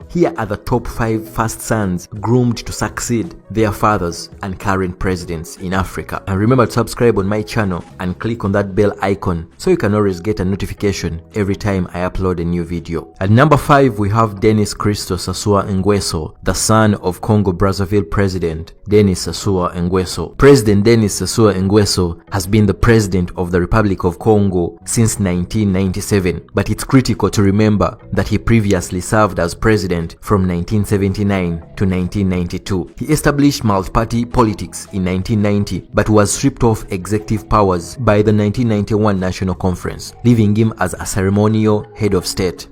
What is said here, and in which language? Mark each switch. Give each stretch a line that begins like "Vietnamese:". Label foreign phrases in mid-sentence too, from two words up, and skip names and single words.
English: Here are the top 5 first sons groomed to succeed their fathers and current presidents in Africa. And remember to subscribe on my channel and click on that bell icon so you can always get a notification every time I upload a new video. At number 5, we have Denis Christos Sassou Nguesso, the son of Congo Brazzaville President Denis Sassou Nguesso. President Denis Sassou Nguesso has been the president of the Republic of Congo since 1997, but it's critical to remember that he previously served as president from 1979 to 1992. He established multi-party politics in 1990, but was stripped of executive powers by the 1991 National Conference, leaving him as a ceremonial head of state.